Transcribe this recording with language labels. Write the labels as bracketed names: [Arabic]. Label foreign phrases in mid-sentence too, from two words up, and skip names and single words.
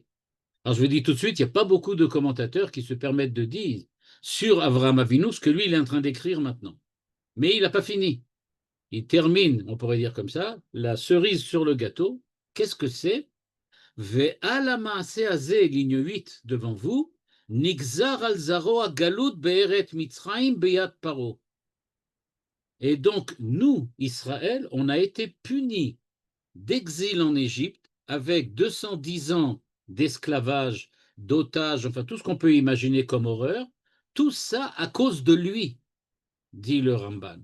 [French] Alors je vous dis tout de suite, il n'y a pas beaucoup de commentateurs qui se permettent de dire sur Avraham Avinu ce que lui il est en train d'écrire maintenant. Mais il n'a pas fini. Il termine, on pourrait dire comme ça, la cerise sur le gâteau. Qu'est-ce que c'est? [Hebrew] ועל מעשה הזה, [French] ligne 8 devant vous, [Hebrew] נגזר על זרעו גלות בארץ מצרים ביד פרעה. [French] Et donc, nous, Israël, on a été punis d'exil en Égypte avec 210 ans d'esclavage, d'otage, enfin tout ce qu'on peut imaginer comme horreur, tout ça à cause de lui, dit le Ramban.